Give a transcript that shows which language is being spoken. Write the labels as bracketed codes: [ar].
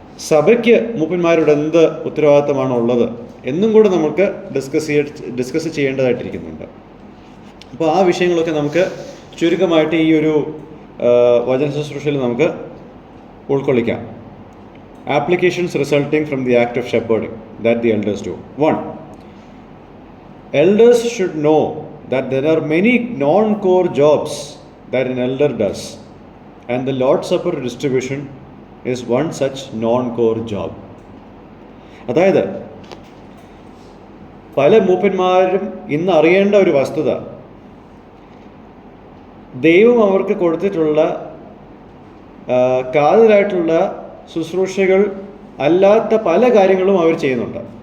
[ml] സഭയ്ക്ക് മൂപ്പന്മാരുടെ എന്ത് ഉത്തരവാദിത്തമാണ് ഉള്ളത് എന്നും കൂടെ നമുക്ക് ഡിസ്കസ് ചെയ്യേണ്ടതായിട്ടിരിക്കുന്നുണ്ട്. അപ്പോൾ ആ വിഷയങ്ങളൊക്കെ നമുക്ക് ചുരുക്കമായിട്ട് ഈ ഒരു വചന ശുശ്രൂഷയിൽ നമുക്ക് ഉൾക്കൊള്ളിക്കാം. [en] Applications resulting from the act of shepherding that the elders do. 1. Elders should know that there are many non-core jobs that an elder does, and the Lord's Supper distribution is one such non-core job. [ml] അതായത് പല മൂപ്പന്മാരും ഇന്ന് അറിയേണ്ട ഒരു വസ്തുത, ദൈവം അവർക്ക് കൊടുത്തിട്ടുള്ള കാതലായിട്ടുള്ള ശുശ്രൂഷകൾ അല്ലാത്ത പല കാര്യങ്ങളും അവർ ചെയ്യുന്നുണ്ട്.